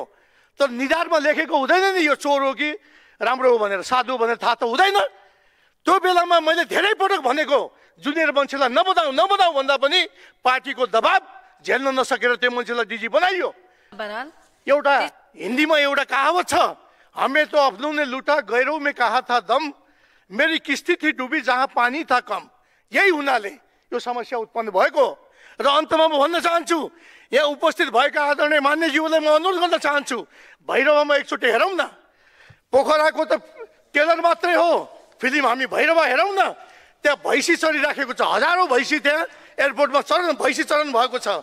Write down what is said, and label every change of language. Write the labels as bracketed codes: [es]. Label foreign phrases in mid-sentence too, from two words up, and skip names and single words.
[ne] तर निधारमा लेखेको हुँदैन नि यो चोर हो कि राम्रो हो भनेर, साधु हो भनेर थाहा त हुँदैन। त्यो बेलामा मैले धेरै पटक भनेको जुनियर मान्छेलाई नबनाऊ भन्दा पनि पार्टीको दबाब झेल्न नसकेर त्यो मान्छेलाई डिजी बनाइयो। एउटा हिन्दीमा एउटा कहावत छ, [hi] हमें तो अपनों ने लूटा गैरों में कहा था दम, मेरी किस्ती थी डूबी जहाँ पानी था कम। [ne] यही हुनाले यो समस्या उत्पन्न भएको। र अन्तमा म भन्न चाहन्छु, यहाँ उपस्थित भएका आदरणीय मान्यज्यूलाई म अनुरोध गर्न चाहन्छु, भैरवामा एकचोटि हेरौँ न। पोखराको त टेलर मात्रै हो, फिल्म हामी भैरवा हेरौँ न। त्यहाँ भैँसी चरिराखेको छ, हजारौँ भैँसी त्यहाँ एयरपोर्टमा भैँसी चरण भएको छ।